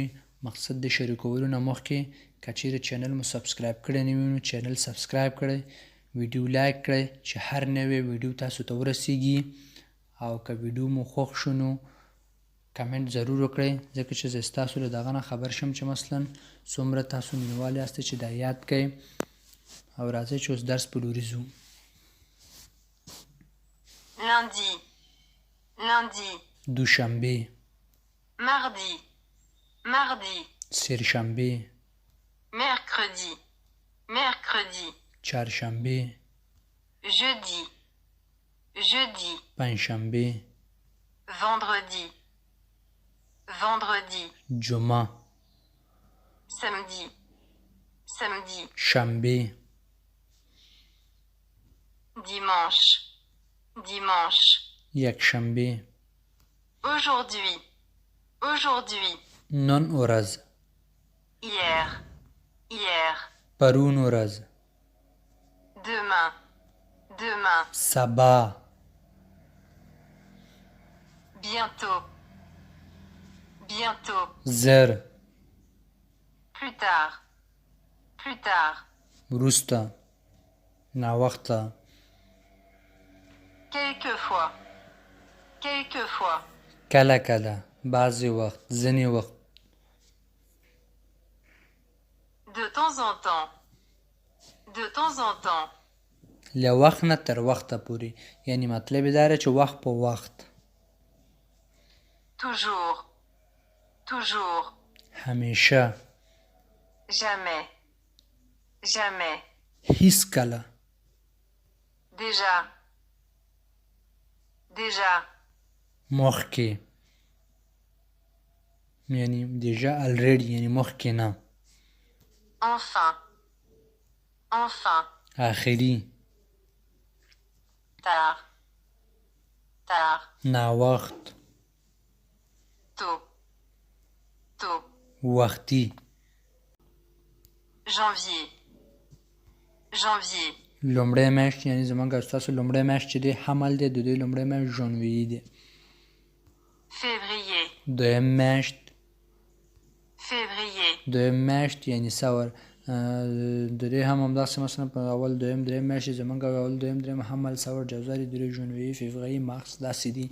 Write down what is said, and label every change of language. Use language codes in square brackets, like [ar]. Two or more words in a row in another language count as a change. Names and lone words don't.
[ps] مقصد د شریکولو نه مخکې که چیرې چینل مو سبسکرایب کړی نه وي نو چینل سبسکرایب کړئ، ویډیو لایک کړئ چې هر نوی ویډیو تاسو ته ورسیږي، او که ویډیو مو خوښ شو نو کمنټ ضرور وکړئ، ځکه چې زه ستاسو له دغه نه خبر شم چې مثلا څومره تاسو مینوال یاستئ چې دا یاد کړئ. او راځئ چې اوس درس په لوري ځو. [fr] lundi, lundi, [ps] دوشنبه، [fr] mardi, mardi, [ps] سه‌شنبه، [fr] mercredi, mercredi, [ps] چهارشنبه، [fr] jeudi, jeudi, [ps] پنجشنبه، [fr] vendredi, vendredi, [ps] جمعه، [fr] samedi, samedi, [ps] شنبه، [fr] dimanche, dimanche, [ps] یکشنبه، [fr] aujourd'hui, aujourd'hui, [ps] نن ورځ، [fr] hier, hier, [ps] پرون ورځ، [fr] demain, demain, [ps] سبا، [fr] bientôt, bientôt, [ps] زر، [fr] plus tard, plus tard, [ps] وروسته، ناوخته، [fr] quelquefois, quelquefois, [ps] کله کله، بعضې وخت، ځینې وخت، [fr] de temps en temps, de temps en temps, [ps] له وخت نه تر وخته پورې. یعنې مطلب یې دا دی چې وخت په وخت. [fr] toujours, toujours, [ps] همیشه، [fr] jamais, jamais, [ps] هیڅکله، [fr] déjà, déjà, [ps] مخکې، یعنی دیجا الریډي، یعنی مخکې نه، [fr] enfin, enfin, [ps] آخري، [fr] tard, tard, [ps] ناوخت، [fr] tôt, tôt, [ps] وختي، [fr] janvier, janvier, [ps] لومړی میاشت، یعنی زمونږ او ستاسو لومړی میاشت چې دی حمل دی، د دوی لومړی میاشت ژانویي دی. [fr] février, [ps] دویم میاشت، [fr] février, [ps] دویم میاشت یعنی سور. د دې هم همداسې مثلا په اول دویم دریم میاشتې زمونږ اول دویم دریم حمل، سور، جوزاري، درې، ژانویي، فوریه، مارس، داسې دي.